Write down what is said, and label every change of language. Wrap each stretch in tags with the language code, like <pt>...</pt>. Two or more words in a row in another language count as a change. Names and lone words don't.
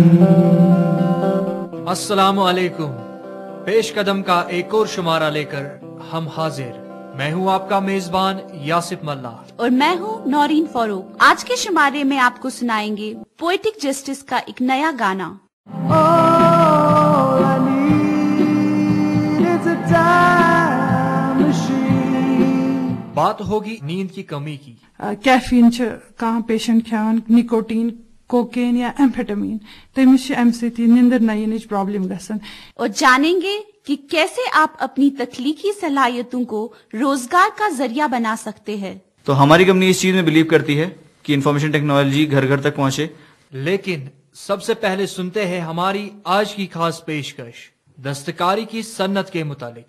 <ar>السلام عليكم.</ar> <ur>پیش قدم کا ایک اور شمارہ لے کر ہم حاضر. میں ہوں آپ کا میزبان یاسف ملا اور میں ہوں نورین فاروق. آج کے شمارے میں آپ کو سنائیں گے پوئٹک جسٹس کا ایک نیا گانا.</ur> <en>All I need is a time machine.</en> <ur>بات ہوگی نیند کی کمی کی.</ur> <ks>कैफीन कहाँ पेशेंट खान निकोटीन कोकेन या एम्फेटामीन तमिस अमि सती निंदर न यिनच प्रॉब्लम गसन।</ks> <ur>اور جانیں گے کہ کیسے آپ اپنی تخلیقی صلاحیتوں کو روزگار کا ذریعہ بنا سکتے ہیں. تو ہماری کمپنی اس چیز میں بلیو کرتی ہے کہ</ur> <en>information technology</en> <ur>گھر گھر تک پہنچے. لیکن سب سے پہلے سنتے ہیں ہماری آج کی خاص پیشکش دستکاری کی صنعت کے متعلق.</ur>